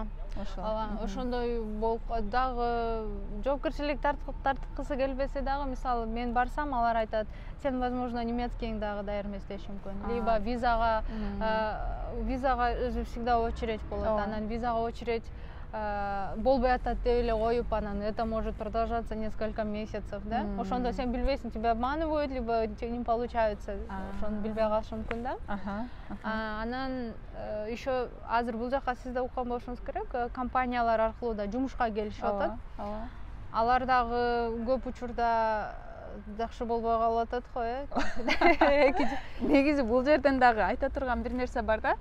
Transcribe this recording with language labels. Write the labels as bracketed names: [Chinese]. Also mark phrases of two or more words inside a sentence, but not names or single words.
[Kyrgyz] Ошондой болуп дагы жоопкерчилик тарткысы келбесе дагы, мисалы мен барсам, алар айтат, сен [Russian] возможно немецкийиң [Kyrgyz] дагы даяр эмес деши мүмкүн. Либо визага өзү [Russian] всегда очередь [Kyrgyz] болот, анан визага очередь болбой атат деп эле коюп, анан [Russian] это может продолжаться несколько месяцев, да? [Kyrgyz] Ошондо сен билбейсиң, [Russian] тебя обманывают, либо не получается. [Kyrgyz] Ошону билбей калышы мүмкүн да. Анан еще азыр бул жака сиз да уккан болушуңуз керек, компаниялар аркылуу да жумушка келишип атат. Алар дагы көп учурда жакшы болбой калып атат го, Негизи бул жерден дагы айта турган бир нерсе бар да.